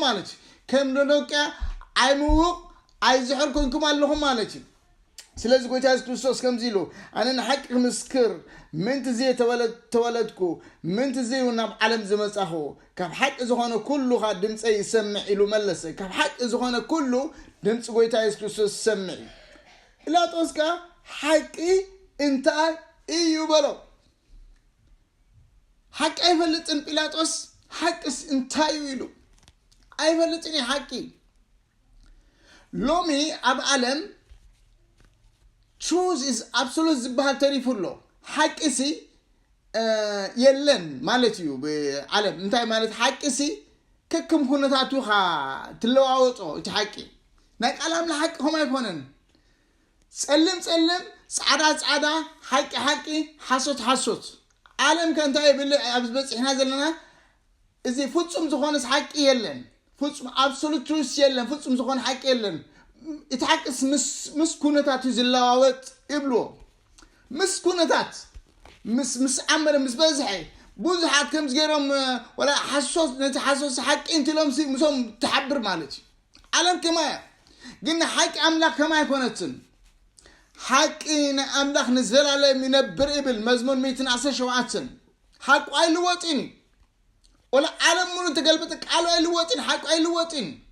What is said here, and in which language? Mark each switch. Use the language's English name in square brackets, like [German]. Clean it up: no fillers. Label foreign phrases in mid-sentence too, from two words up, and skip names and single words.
[Tigrinya] ማለት ከም ሎዶቅያ ኣይምውቕ ኣይዝሕር ኮይንኩም ኣለኹም ማለት እዩ ስለዚ ጎይታ ኢየሱስ ክርስቶስ ከምዚ ኢሉ ኣነ ንሓቂ ክምስክር ምንቲ እዚ ተወለድኩ ምንቲ እዚ ናብ ዓለም ዝመጻኹ ካብ ሓቂ ዝኾነ ኩሉኻ ድምፀይ ይሰምዕ ኢሉ መለሰ ካብ ሓቂ ዝኾነ ኩሉ ድምፂ ጎይታ ኢየሱስ ክርስቶስ ይሰምዕ ጲላጦስካ ሓቂ እንታይ እዩ በሎ ሓቂ ኣይፈልጥን ጲላጦስ ሓቂስ እንታይ እዩ ኢሉ ኣይፈልጥን ሓቂ ሎሚ ኣብ ዓለም [English] truth is absolute [Tigrinya] ዝበሃል ተሪፉሎ ሓቂሲ የለን ማለት እዩ ብዓለም እንታይ ማለት ሓቂሲ ከክም ኩነታቱኻ ትለዋወጦ እቲ ሓቂ ናይ ቃላም ለሓቂ ኸም ኣይኮነን ጸልም ጸልም ጻዕዳ ጻዕዳ ሓቂ ሓቂ ሓሶት ሓሶት ዓለም ከእንታይ ይብል ኣብ ዝበጽሕና ዘለና እዚ ፍጹም ዝኾነስ ሓቂ የለን ፍጹም [English] absolute truth [Tigrinya] የለን ፍጹም ዝኾነ ሓቂ የለን እቲ ሓቂስ ምስ ኩነታቱ ዝለዋወጥ ይብልዎ ምስ ኩነታት ምስ ዓመረ ምስ በዝሐ ብዙሓት ከም ዝገይሮም ወላ ሓሶት ነቲ ሓሶት ሓቂ እንትሎም ምሶም ተሓብር ማለት እዩ ዓለም ከማያ ግን ሓቂ ኣምላኽ ከማይ ኮነትን ሓቂ ንኣምላኽ ንዘላለም ይነብር ይብል መዝሙር 117 ሓቂ ኣይልወጥን ወላ ዓለም ሙሉ ተገልበጠ ቃሉ ኣይልወጥን ሓቂ ኣይልወጥን